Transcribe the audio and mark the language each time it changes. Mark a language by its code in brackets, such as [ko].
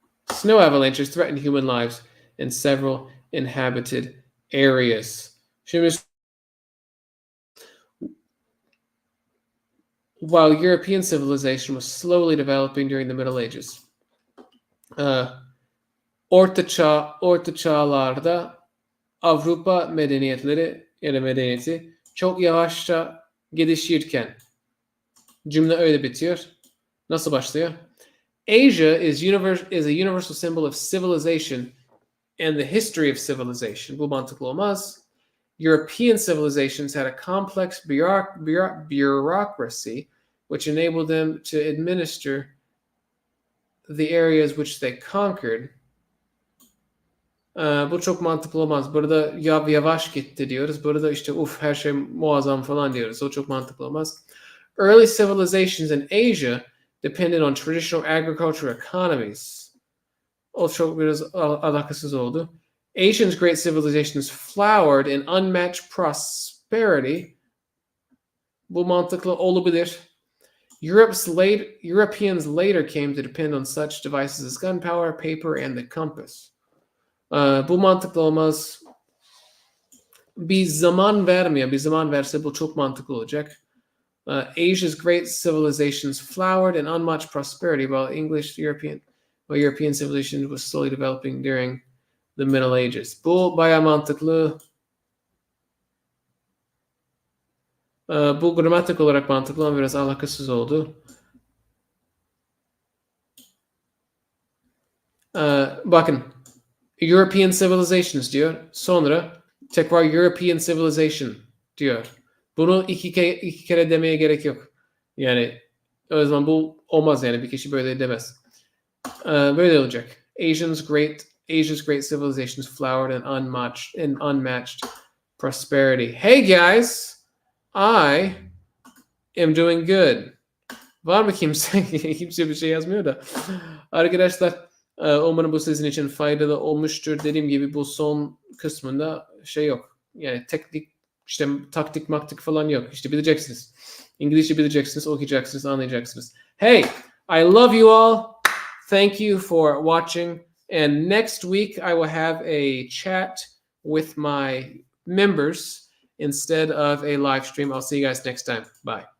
[en] Snow avalanches threaten human lives in several inhabited areas. [tr] Şimdi [en] while European civilization was slowly developing during the Middle Ages, [tr] Orta Çağlarda Avrupa medeniyeti çok yavaşça gelişirken, cümle öyle bitiyor. Nasıl başlıyor? [en] Asia is a universal symbol of civilization and the history of civilization. [tr] Bu mantıklı olmaz. [en] European civilizations had a complex bureaucracy which enabled them to administer the areas which they conquered. [tr] Bu çok mantıklı olmaz. Burada yavaş gitti diyoruz. Burada işte her şey muazzam falan diyoruz. O çok mantıklı olmaz. [en] Early civilizations in Asia depended on traditional agricultural economies. [tr] O çok biraz alakasız oldu. [en] Asia's great civilizations flowered in unmatched prosperity. [tr] Bu mantıklı olabilir. [en] Europeans later came to depend on such devices as gunpowder, paper, and the compass. [tr] Bu mantıklı olmaz. Bir zaman vermiyor. Bir zaman verse bu çok mantıklı olacak. [en] Asia's great civilizations flowered in unmatched prosperity while European civilization was slowly developing during the Middle Ages. [tr] Bu bayağı mantıklı. Bu gramatik olarak mantıklı ama biraz alakasız oldu. Bakın. [en] European civilizations [tr] diyor. Sonra tekrar [en] European civilization [tr] diyor. Bunu iki kere demeye gerek yok. Yani o zaman bu olmaz yani. Bir kişi böyle demez. Böyle olacak. [en] Asia's great Asia's great civilizations flowered in unmatched prosperity. Hey guys, I am doing good. [tr] Var mı kimse? Kimse bir şey yazmıyor da. Arkadaşlar umarım bu sizin için faydalı olmuştur. Dediğim gibi bu son kısmında şey yok. Yani teknik işte taktik maktik falan yok. İşte bileceksiniz. İngilizce bileceksiniz, okuyacaksınız, anlayacaksınız. [en] Hey, I love you all. Thank you for watching. And next week I will have a chat with my members instead of a live stream. I'll see you guys next time. Bye.